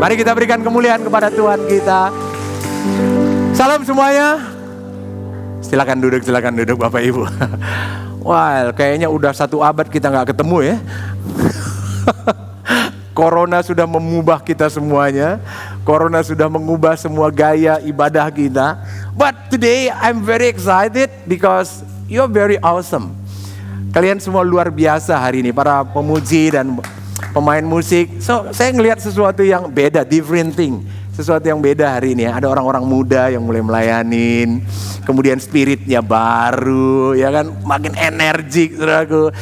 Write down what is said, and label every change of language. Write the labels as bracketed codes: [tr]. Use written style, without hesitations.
[id] Mari kita berikan kemuliaan kepada Tuhan kita. Salam semuanya. Silakan duduk Bapak Ibu. Wah, kayaknya udah 1 abad kita nggak ketemu ya. Corona sudah mengubah kita semuanya. Corona sudah mengubah semua gaya ibadah kita. [en] But today I'm very excited because you're very awesome. [id] Kalian semua luar biasa hari ini, para pemuji dan pemain musik. So, saya ngelihat sesuatu yang beda, [en] different thing. [id] sesuatu yang beda hari ini ya. Ada orang-orang muda yang mulai melayanin, kemudian spiritnya baru, ya kan, makin energik, saudaraku.